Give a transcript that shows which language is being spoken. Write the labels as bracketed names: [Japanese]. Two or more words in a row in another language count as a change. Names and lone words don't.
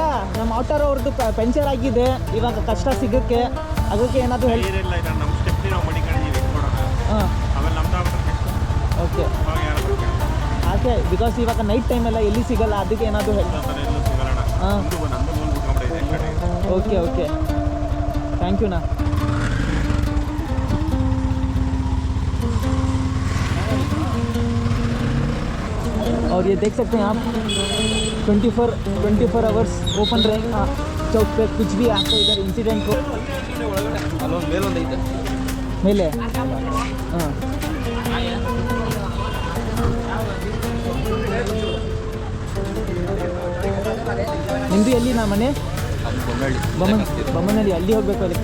[Kannada] ನಮ್ಮ ಆಟೋರ್ ಅವ್ರದ್ದು ಪಂಚರ್ ಆಗಿದೆ, ಇವಾಗ ಕಷ್ಟ ಸಿಗೋಕ್ಕೆ, ಅದಕ್ಕೆ ಏನಾದರೂ ಹೆಲ್ಪ್? ನಮ್ಮ ಸ್ಟೆಪ್ನಿ ನಾವು ಮಡಿಕೊಂಡಿದ್ದೀವಿ ಕೊಡೋಣ. ಹಾಂ, ಆಮೇಲೆ ನಮ್ದು ಓಕೆ. ಹಾಗೆ ಬಿಕಾಸ್ ಇವಾಗ ನೈಟ್ ಟೈಮೆಲ್ಲ ಎಲ್ಲಿ ಸಿಗಲ್ಲ, ಅದಕ್ಕೆ ಏನಾದರೂ ಹೆಲ್ಪ್? ಎಲ್ಲೂ ಸಿಗಲ್ಲ. ಹಾಂ, ನಂದು [English] okay okay, thank you ನಾ. [Hindi] और ये देख सकते हैं आप 24 [English] hours open [Hindi] रहेगा चौक पे, कुछ भी आपको इधर इंसिडेंट हो। [Kannada] ಅಲ್ಲೊಂದು ಮೇಲೊಂದು ಐತೆ ಮೇಲೆ. ಹಾಂ, ನಿಮ್ಮದು ಎಲ್ಲಿ ನಾ ಮನೆ? ಅದು ಬೊಮ್ಮಳ್ಳಿ. ಬೊಮ್ಮನಹಳ್ಳಿ, ಅಲ್ಲಿ ಹೋಗಬೇಕು ಅಲ್ಲಿ?